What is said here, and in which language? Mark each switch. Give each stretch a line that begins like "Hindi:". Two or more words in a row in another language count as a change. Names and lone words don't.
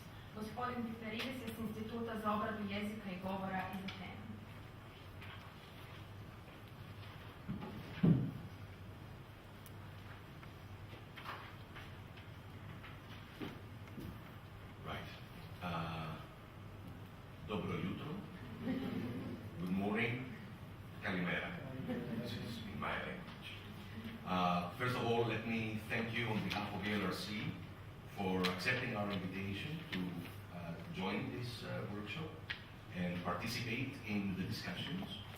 Croatian: Gospodin Piperidis je s Instituta za obradu jezika i govora iz Atene. Dobro jutro.
English: Good morning. Kalimera. This is in my language. First of all, let me thank you on behalf of ELRC for accepting our invitation to join this workshop and participate in the discussions.